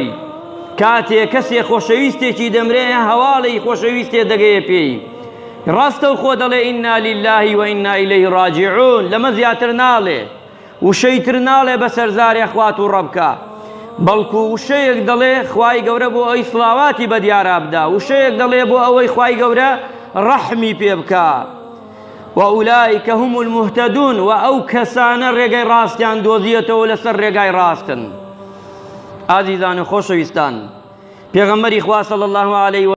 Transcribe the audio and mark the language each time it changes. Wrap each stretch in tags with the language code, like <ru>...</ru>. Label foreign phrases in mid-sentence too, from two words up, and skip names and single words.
<ckb>کاتێک کەسێک خۆشەویستێکی دەمرێ هەواڵی خۆشەویستێ دەگەیە پێی، ڕاستە و خۆ دەڵێ</ckb> <ar>ئینا لله و ئینا ئیلەیه راجعون،</ar> <ckb>لەمە زیاتر ناڵێ، وشەیتر ناڵێ بە سەرزارێ خوات و ڕەبکە، بەڵکو وشەیەک دەڵێ خوای گەورە بۆ ئەوی سڵاواتی بە دیارا بدا، وشەیەک دەڵێ بۆ ئەوەی خوای گەورە ڕەحمی پێ بکە.</ckb> <ar>وأولئك هم المهتدون،</ar> <ckb>و ئەو کەسانە ڕێگای ڕاستیان دۆزیەتەوە لەسەر ڕێگای ڕاستن. ئازیزان و خۆشەویستان، پێغەمبەری خوا</ckb> <ar>صلی الله عليه</ar>